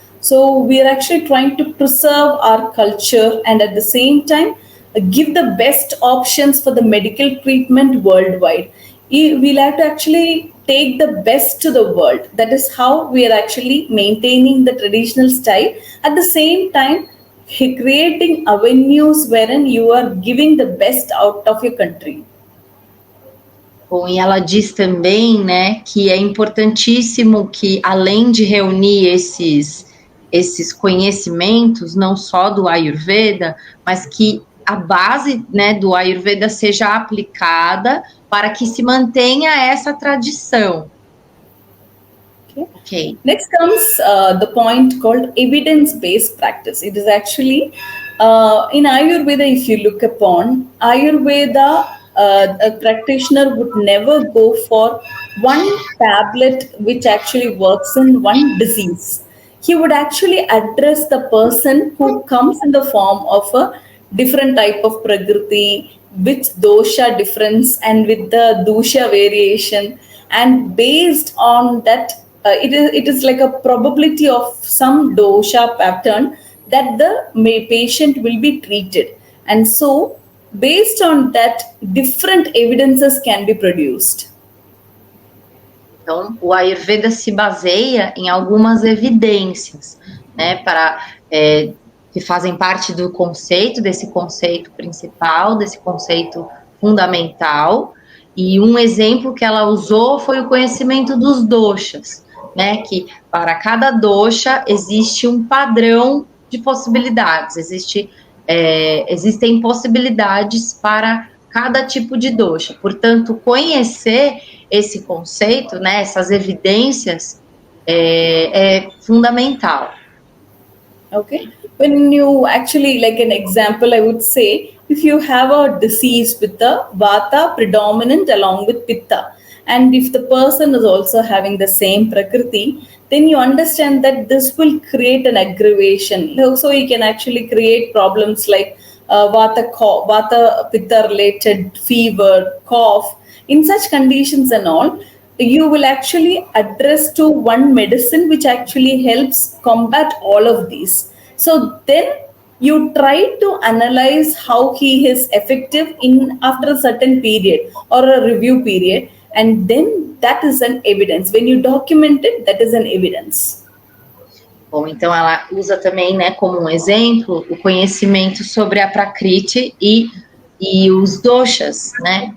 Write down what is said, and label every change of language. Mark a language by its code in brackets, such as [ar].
[en] So we are actually trying to preserve our culture and at the same time give the best options for the medical treatment worldwide. We'll have to actually take the best to the world. That is how we are actually maintaining the traditional style. At the same time, creating avenues wherein you are giving the best out of your country. [pt] Bom, e ela diz também, né, que é importantíssimo que, além de reunir esses conhecimentos, não só do Ayurveda, mas que a base, né, do Ayurveda seja aplicada para que se mantenha essa tradição. [en] Okay. Next comes the point called evidence-based practice. It is actually in Ayurveda, if you look upon Ayurveda, a practitioner would never go for one tablet which actually works in one disease. He would actually address the person who comes in the form of a different type of prakriti, with dosha difference and with the dosha variation, and based on that, it is like a probability of some dosha pattern that the patient will be treated. And so, based on that, different evidences can be produced. [pt] Então, o Ayurveda se baseia em algumas evidências, né, que fazem parte desse conceito principal, desse conceito fundamental. E um exemplo que ela usou foi o conhecimento dos doshas, né, que para cada dosha existe um padrão de possibilidades, existem possibilidades para cada tipo de dosha. Portanto, conhecer esse conceito, né, essas evidências, é fundamental. [en] Okay. When you actually, like an example, I would say, if you have a disease with the vata predominant along with pitta, and if the person is also having the same prakriti, then you understand that this will create an aggravation. So you can actually create problems like vata pitta related fever, cough. In such conditions and all, you will actually address to one medicine which actually helps combat all of these. So then you try to analyze how he is effective after a certain period or a review period, and then that is an evidence. When you document it, that is an evidence. [pt] Bom, então ela usa também, né, como um exemplo, o conhecimento sobre a Prakriti e os doshas, né?